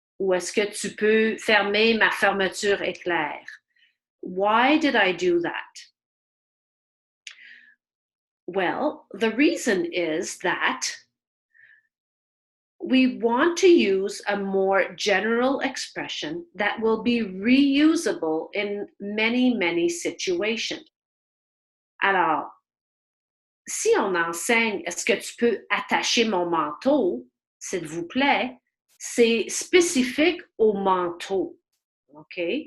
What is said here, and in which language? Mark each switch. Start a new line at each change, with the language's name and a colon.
French: Ou est-ce que tu peux fermer ma fermeture éclair?
English: Why did I do that? Well, the reason is that we want to use a more general expression that will be reusable in many, many situations.
French: Alors, si on enseigne, est-ce que tu peux attacher mon manteau, s'il vous plaît, c'est spécifique au manteau. OK?